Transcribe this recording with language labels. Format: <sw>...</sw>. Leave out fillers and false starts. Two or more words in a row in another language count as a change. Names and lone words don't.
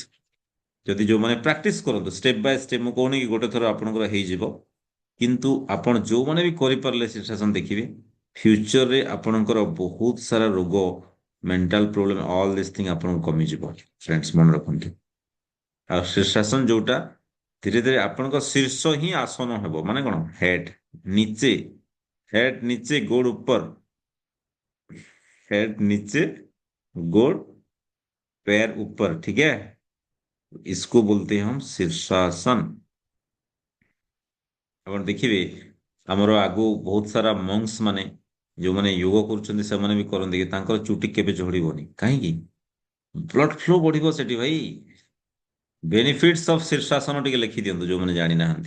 <or>ଯଦି ଯୋଉମାନେ ପ୍ରାକ୍ଟିସ କରନ୍ତୁ</or> <en>step by step,</en> <or>ମୁଁ କହୁନି କି ଗୋଟେ ଥର ଆପଣଙ୍କର ହେଇଯିବ, କିନ୍ତୁ ଆପଣ ଯୋଉମାନେ ବି କରିପାରିଲେ ଶୀର୍ଷାସନ ଦେଖିବେ, ଫ୍ୟୁଚରରେ ଆପଣଙ୍କର ବହୁତ ସାରା ରୋଗ,</or> <en>mental problem, all this thing</en> <or>ଆପଣଙ୍କୁ କମିଯିବ। ଫ୍ରେଣ୍ଡସ୍ ମନେ ରଖନ୍ତୁ। ଆଉ ଶୀର୍ଷାସନ ଯୋଉଟା, ଧୀରେ ଧୀରେ ଆପଣଙ୍କ ଶୀର୍ଷ ହିଁ ଆସନ ହେବ। ମାନେ କଣ?</or> <hi>हेड नीचे, हेड नीचे गोड़ ऊपर, हेड नीचे गोड़ पैर ऊपर, ठीक है? इसको बोलते हैं हम शीर्षासन।</hi> <or>ଆପଣ ଦେଖିବେ ଆମର ଆଗୁ ବହୁତ ସାରା ମଙ୍ଗସ୍ ମାନେ, ଯୋଉମାନେ ଯୋଗ କରୁଛନ୍ତି, ସେମାନେ ବି କରନ୍ତି କି ତାଙ୍କର ଚୁଟି କେବେ ଝଡ଼ିବନି। କାହିଁକି?</or> <en>blood flow</en> <or>ବଢିବ ସେଠି ଭାଇ।</or> <en>benefits of</en> <or>ଶୀର୍ଷାସନ ଟିକେ ଲେଖି ଦିଅନ୍ତୁ ଯୋଉମାନେ ଜାଣିନାହାନ୍ତି।</or>